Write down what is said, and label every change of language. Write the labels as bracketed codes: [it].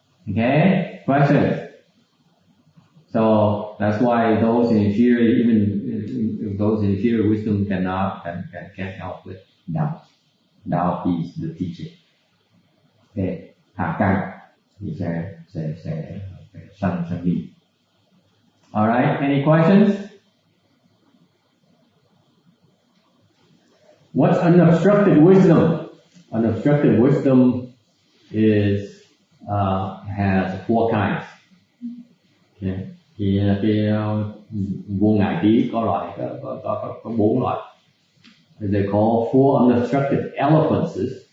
[en] Okay, question. So that's why those in inferior, even those in inferior wisdom can't help with doubt. Doubt is the teaching. [vi] Okay, hạ căn thì sẽ sanh nghi. [en] All right, any questions? What's unobstructed wisdom? Unobstructed wisdom has 4 kinds. Okay. [vi] Thì cái vô ngại trí có 4 loại. [en] They call 4 unobstructed eloquences.